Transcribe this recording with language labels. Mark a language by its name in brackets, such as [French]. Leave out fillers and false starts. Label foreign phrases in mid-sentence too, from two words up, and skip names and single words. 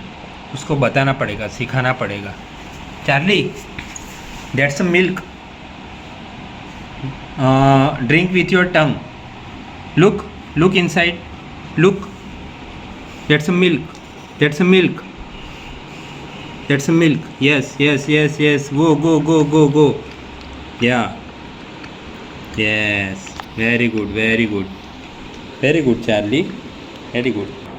[Hindi] उसको बताना पड़ेगा, सिखाना पड़ेगा। [English] चार्ली, that's a milk, drink with your tongue, look inside, look, that's a milk, that's a milk, that's a milk, yes yes yes yes, go go go go go, ya, yes, very good, very good, very good Charlie, very good.